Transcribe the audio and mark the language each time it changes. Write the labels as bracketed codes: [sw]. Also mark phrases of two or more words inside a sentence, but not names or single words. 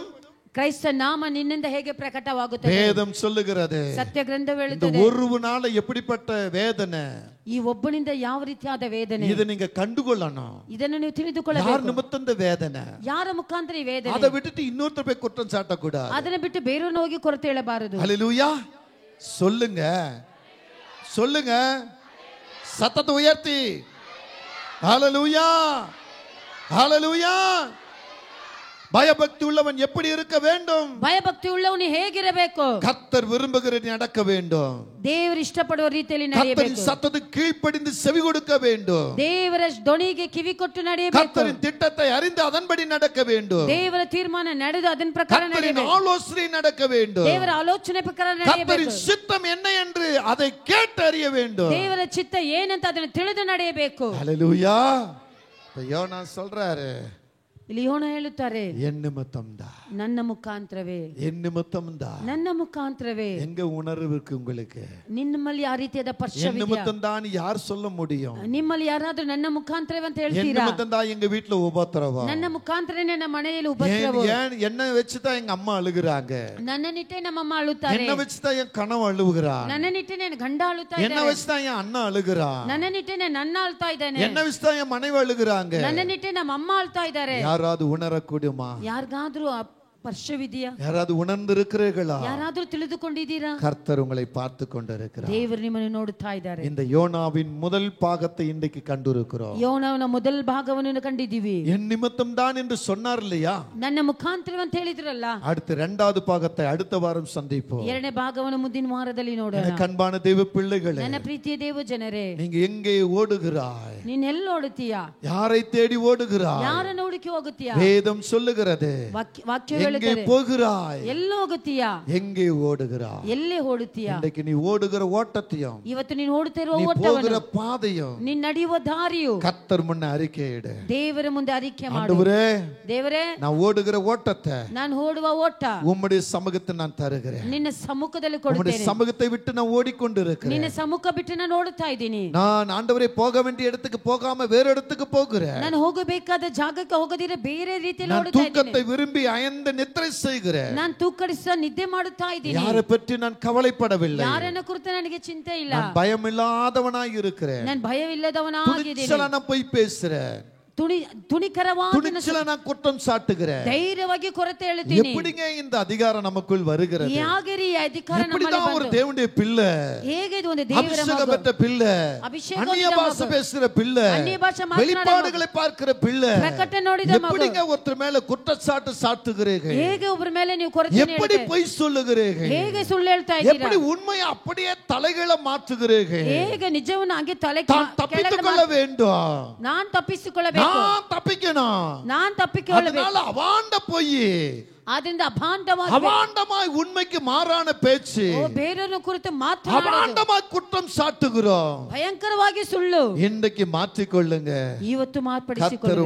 [kn] ಕ್ರೈಸ್ತ ನಾಮ ನಿನ್ನಿಂದ ಹೇಗೆ ಪ್ರಕಟವಾಗುತ್ತದೆ? [ta] வேதம் சொல்லுகிறது. [kn] ಸತ್ಯ ಗ್ರಂಥ [ta] இந்த [kn] ಹೇಳುತ್ತದೆ. [ta] ஒருவனால எப்படிப்பட்ட வேதனை? [kn] ಈ ಒಬ್ಬನಿಂದ ಯಾವ ರೀತಿಯಾದ ವೇದನೆ? [ta] இத நீங்க கண்டுகொள்ளணும். [kn] ಇದನ್ನು ನೀವು [ta] யார் [kn] ತಿಳಿದುಕೊಳ್ಳಬೇಕು. [ta] நிமித்தம் இந்த வேதனை? [kn] ಯಾರ ಮುಖಾಂತರ ಈ ವೇದನೆ? [ta] அதை விட்டுட்டு இன்னொருத்தர் போய் குற்றம் சாட்ட கூடாது. [kn] ಅದನ್ನ ಬಿಟ್ಟು ಬೇರೆಯವನು ಹೋಗಿ ಕೊರತೆ ಹೇಳಬಾರದು. [ta] ஹல்லேலூயா. சொல்லுங்க சொல்லுங்க சத்தத்தை உயர்த்தி. ஹல்லேலூயா ஹல்லேலூயா. பயபக்தி உள்ளவன் எப்படி இருக்க வேண்டும்? [kn] ಭಯಭಕ್ತಿ ಉಳ್ಳವನು ಹೇಗಿರಬೇಕು? [ta] கர்த்தர் விரும்புகிறதை நடக்க வேண்டும். [kn] ದೇವರು ಇಷ್ಟಪಡುವ ರೀತಿಯಲ್ಲಿ [ta] கர்த்தரின் [kn] ನಡೆಯಬೇಕು. [ta] சத்தத்துக்கு கீழ்ப்படிந்து செவி கொடுக்க வேண்டும். [kn] ದೇವರ ಧ್ವನಿಗೆ ಕಿವಿ ಕೊಟ್ಟು ನಡೆಯಬೇಕು. [ta] கர்த்தரின் திட்டத்தை அறிந்து அதன்படி நடக்க வேண்டும். [kn] ದೇವರ ತೀರ್ಮಾನ ನಡೆದು ಅದರ ಪ್ರಕಾರ [ta] கர்த்தரின் [kn] ನಡೆಯಬೇಕು. [ta] ஆலோசனை நடக்க வேண்டும். [kn] ದೇವರ ಆಲೋಚನೆ ಪ್ರಕಾರ [ta] கர்த்தரின் [kn] ನಡೆಯಬೇಕು. [ta] சித்தம் என்ன என்று அதை கேட்டு அறிய வேண்டும். [kn] ದೇವರ ಚಿತ್ತ ಏನಂತ ಅದನ್ನು ತಿಳಿದು ನಡೆಯಬೇಕು. [ta] ஹல்லேலூயா. யோனா சொல்றாரு, [kn] ಇಲ್ಲಿ ಯೋನ ಹೇಳುತ್ತಾರೆ, [ta] என் நிமித்தம் தான், [kn] ನನ್ನ ಮುಖಾಂತರವೇ, [ta] என் நிமித்தம் தான். [kn] ನನ್ನ ಮುಖಾಂತರವೇ. [ta] எங்க உணர்வு இருக்கு உங்களுக்கு? [kn] ನಿಮ್ಮಲ್ಲಿ ಆ ರೀತಿಯಾದ [ta] என் [kn] ಪರ್ಶವಿದೆಯಾ? [ta] நிமித்தம் தான் யார் சொல்ல முடியும்? [kn] ನಿಮ್ಮಲ್ಲಿ ಯಾರಾದ್ರೂ ನನ್ನ ಮುಖಾಂತರವೇ ಅಂತ [ta] என் [kn] ಹೇಳ್ತೀರಾ? [ta] நிமித்தம் தான் எங்க வீட்டுல உபத்திரவம். [kn] ನನ್ನ ಮುಖಾಂತರನೇ ನನ್ನ ಮನೆಯಲ್ಲಿ ಉಪದ್ರವ. [ta] ஏன் என்ன வச்சுதான் எங்க அம்மா அழுகுறாங்க? [kn] ನನ್ನನ್ನಿಟ್ಟೆ ನಮ್ಮಮ್ಮ ಅಳುತ್ತಾರೆ. [ta] என்ன வச்சுதான் என் கணவன் அழுகுறான்? [kn] ನನ್ನನ್ನಿಟ್ಟೆ ನನ್ನ ಗಂಡ ಅಳುತ್ತಾ [ta] என்ன [kn] ಇದ್ದಾರೆ. [ta] வச்சுதான் என் அண்ணா அழுகுறான்? [kn] ನನ್ನನ್ನಿಟ್ಟೆ ನನ್ನ ಅಣ್ಣ ಅಳ್ತಾ ಇದ್ದಾನೆ. [ta] என்ன வச்சுதான் என் மனைவி அழுகுறாங்க? [kn] ನನ್ನನ್ನಿಟ್ಟೆ ನಮ್ಮ ಅಮ್ಮ ಅಳ್ತಾ ಇದ್ದಾರೆ. [ta] யாராவது உணரக்கூடியமா? [kn] ಯಾರಿಗಾದ್ರೂ ಆ ಸ್ಪರ್ಶವಿದೆಯಾ? [ta] யாராவது உணர்ந்திருக்கிறீர்களா? [kn] ಯಾರಾದ್ರೂ ತಿಳಿದುಕೊಂಡಿದ್ದೀರಾ? [ta] கர்த்தர் உங்களை பார்த்து கொண்டிருக்கிறார். [kn] ದೇವರು ನಿಮ್ಮನ್ನು ನೋಡುತ್ತಾ ಇದ್ದಾರೆ. [ta] இந்த யோனாவின் முதல் பாகத்தை இன்றைக்கு கண்டிருக்கிறோம். [kn] ಯೋನವನ ಮೊದಲ ಭಾಗವನ್ನು ಕಂಡಿದ್ದೀವಿ. [ta] என் நிமித்தம் தான் என்று சொன்னார் இல்லையா? [kn] ನನ್ನ ಮುಖಾಂತರ ಅಂತ ಹೇಳಿದ್ರಲ್ಲ. [ta] அடுத்து இரண்டாவது பாகத்தை அடுத்த வாரம் சந்திப்போம். [kn] ಎರಡನೇ ಭಾಗವನ್ನು ಮುಂದಿನ ವಾರದಲ್ಲಿ ನೋಡೋಣ. [ta] எனக்கு அன்பான தேவ பிள்ளைகளே, [kn] ನನ್ನ ಪ್ರೀತಿಯ ದೇವ ಜನರೇ, [ta] நீங்க எங்கே ஓடுகிறாய்? [kn] ನೀನ್ ಎಲ್ಲಿ ಓಡುತ್ತೀಯಾ? [ta] யாரை தேடி ஓடுகிறாய்? [kn] ಯಾರನ್ನು ಹುಡುಕಿ ಹೋಗುತ್ತೀಯಾ? [ta] வேதம் சொல்லுகிறது. [kn] ವಾಕ್ಯ [ta] எங்கே [kn] ಹೇಳುತ್ತದೆ. [ta] போகிறாய்? [kn] ಎಲ್ಲಿ ಹೋಗುತ್ತೀಯಾ? [ta] எங்கே ஓடுகிறாய்? [kn] ಎಲ್ಲಿ ಓಡುತ್ತೀಯಾ? [ta] இன்றைக்கு நீ ஓடுகிற ஓட்டத்தையும் [kn] ಇವತ್ತು ನೀನು ಓಡುತ್ತಿರುವ [ta] நீ [kn] ಓಟವನ್ನು, [ta] போகிற பாதையும் [kn] ನೀನ್ ನಡೆಯುವ ದಾರಿಯು [ta] கர்த்தர் முன்ன அறிக்கையிடு. [kn] ದೇವರ ಮುಂದೆ ಅರಿಕೆ ಮಾಡು. [ta] ஆண்டவரே, [kn] ದೇವರೇ, [ta] நான் ஓடுகிற ஓட்டத்தை [kn] ನಾನು ಓಡುವ ಓಟ [ta] உம்முடைய சமூகத்தை நான் தருகிறேன். [kn] ನಿನ್ನ ಸಮ್ಮುಖದಲ್ಲಿ [ta] உம்முடைய [kn] ಕೊಡುತ್ತೇನೆ. [ta] சமூகத்தை விட்டு நான் ஓடிக்கொண்டிருக்கிறேன். [kn] ನಿನ್ನ ಸಮ್ಮುಖ ಬಿಟ್ಟು ನಾನು ಓಡುತ್ತಾ ಇದ್ದೀನಿ. [ta] நான் ஆண்டவரே போக வேண்டிய இடத்துக்கு போகாம வேற இடத்துக்கு போகிறேன். [kn] ನಾನು ಹೋಗಬೇಕಾದ ಜಾಗಕ್ಕೆ ಹೋಗದಿರ ಬೇರೆ ರೀತಿಯಲ್ಲಿ [ta] நான் [kn] ಓಡುತ್ತಾ [ta] தூக்கத்தை [kn] ಇದ್ದೀನಿ. [ta] விரும்பி அயர்ந்து நித்திரை செய்கிறேன். [kn] ನಾನು ತೂಕಡಿಸ ನಿದ್ದೆ ಮಾಡುತ್ತಾ ಇದ್ದೀನಿ. [ta] யாரை பற்றி நான் கவலைப்படவில்லை. [kn] ಯಾರನ್ನ ಕುರಿತು ನನಗೆ ಚಿಂತೆ ಇಲ್ಲ. [ta] நான் பயமில்லாதவனாய் இருக்கிறேன். [kn] ನಾನು ಭಯವಿಲ್ಲದವನಾಗಿದ್ದೀನಿ. [ta] துணிச்சலா நான் போய் பேசுறேன். [kn] ತುಣಿಕರವಾದ [ta] துணிச்சலா நான் குற்றம் சாட்டுகிறேன். [kn] ಧೈರ್ಯವಾಗಿ ಕೊರತೆ ಹೇಳ್ತೀನಿ. [ta] எப்படிங்க இந்த அதிகாரம் நமக்குள் வருகிறது? [kn] ಹೇಗೆ ಈ ಅಧಿಕಾರ ನಮ್ಮಲ್ಲಿ [ta] எப்படிதான் ஒரு [kn] ಬಂತು? [ta] தேவனுடைய பிள்ளை, [kn] ಹೇಗೆ ಇದು ಒಂದು ದೇವರ [ta] அபிஷேகம் [kn] ಮಗು, [ta] பெற்ற பிள்ளை, [kn] ಅಭಿಷೇಕ [ta] அந்நிய [kn] ಹೊಂದಿದ [ta] பாஷை [kn] ಮಗು, [ta] பேசுற பிள்ளை, [kn] ಅನ್ಯ ಭಾಷೆ ಮಾತನಾಡುವ [ta] வெளிப்பாடுகளை பார்க்கிற பிள்ளை, [kn] ಪ್ರಕಟಣೆ ನೋಡಿದ ಮಗು, [ta] எப்படிங்க ஒருத்தர் மேல குற்றச்சாட்டு சாட்டுகிறீர்கள்? [kn] ಹೇಗೆ ಒಬ್ಬರ ಮೇಲೆ ನೀವು ಕೊರತೆ [ta] எப்படி பொய் சொல்லுகிறீர்கள்? [kn] ಹೇಗೆ ಸುಳ್ಳು ಹೇಳ್ತಾ ಇದ್ದೀರಾ? [ta] எப்படி உண்மையை அப்படியே தலைகளை மாற்றுகிறீர்கள்? [kn] ಹೇಗೆ ನಿಜವನ್ನು ಹಾಗೆ ತಲೆ [ta] தான் தப்பித்துக் கொள்ள வேண்டும். [kn] ನಾನ್ ತಪ್ಪಿಸಿಕೊಳ್ಳಬೇಕು. [ta] நான் தப்பிக்கணும். [kn] ನಾನ್ ತಪ್ಪಿಕೊಳ್ಳಬೇಕು. [ta] அதனால அவாண்ட போய் [kn] ಆದ್ರಿಂದ [ta] அவாண்டமாய் உண்மைக்கு மாறான பேச்சு, [kn] ಬೇರೆಯವರ ಕುರಿತು ಮಾತನಾಡುವುದು, [ta] அவாண்டமாய் குற்றம் சாட்டுகிறோம். [kn] ಭಯಂಕರವಾಗಿ ಸುಳ್ಳು [ta] இன்றைக்கு மாற்றிக்கொள்ளுங்க. [kn] ಇವತ್ತು [ta] கர்த்தர் [kn] ಮಾರ್ಪಡಿಸಿಕೊಳ್ಳಿ.